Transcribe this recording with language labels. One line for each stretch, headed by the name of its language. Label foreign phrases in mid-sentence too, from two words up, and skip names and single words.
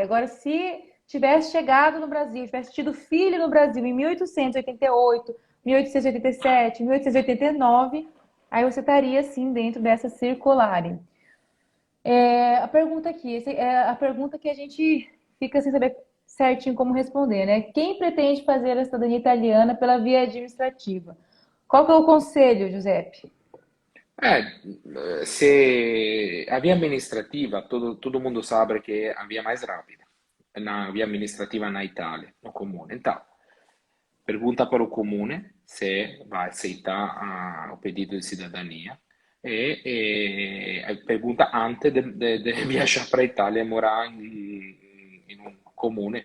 Portuguese: Agora, se tivesse chegado no Brasil, tivesse tido filho no Brasil em 1888, 1887, 1889, aí você estaria sim dentro dessa circular. A pergunta aqui, é a pergunta que a gente fica sem saber certinho como responder, né? Quem pretende fazer a cidadania italiana pela via administrativa? Qual que é o conselho, Giuseppe? Se a
Italian: via amministrativa,
Portuguese: todo mundo sabe que é a via mais rápida, na
Italian: via amministrativa
Portuguese: na Itália, no comune. Então, pergunta para o comune se vai aceitar o pedido de cidadania e pergunta antes de viajar para a Itália e morar em um comune.